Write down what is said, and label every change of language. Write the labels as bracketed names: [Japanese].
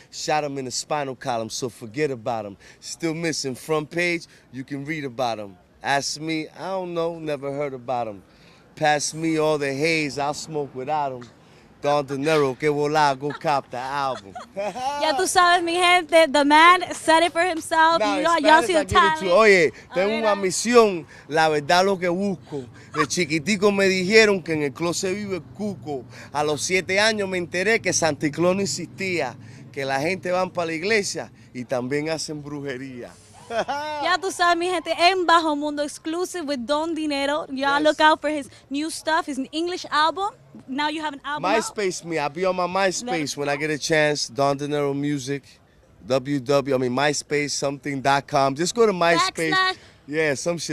[English] Shot him in the spinal column, so forget about him. Still missing front page, you can read about him. Ask me, I don't know, never heard about him. Pass me all the haze, I'll smoke without him. Don Dinero, Que Vola, go cop the album. [Spanish] Ya tú sabes, mi gente, [English] the man said it for himself. Y'all see the talent. [Spanish] Oye, tengo una misión, la verdad lo que busco. De chiquitico me dijeron que en el closet vive el cuco. A los 7 años me enteré que Santa Claus no existía, que la gente van para la iglesia y también hacen brujería. Ya tú sabes, mi gente, en Bajo Mundo [English] exclusive with [Spanish] Don Dinero. [English] Y'all look out for his new stuff, his English album. Now you have an album MySpace me. I'll be on my MySpace when I get a chance. Don Dinero Music. MySpace something.com. Just go to MySpace. Yeah, some shit